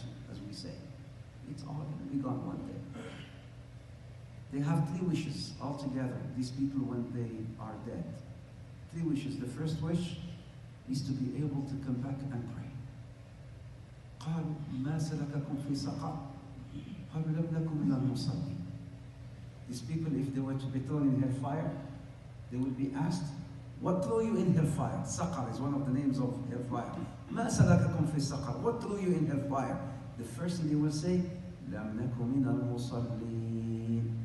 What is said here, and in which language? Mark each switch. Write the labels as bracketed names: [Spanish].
[English] As we say, it's all going to be gone one day. They have 3 wishes altogether, these people, when they are dead. 3 wishes. The first wish is to be able to come back and pray. [Arabic] قالوا ما سلككم في سقر قالوا لم نكن من المصلين. [English] These people, if they were to be thrown in hellfire, they would be asked, what threw you in hellfire? Saqar is one of the names of hellfire. [Arabic] ما سلككم في سقر. [English] What threw you in hellfire? The first thing they will say, [Arabic] لم نكن من المصلين.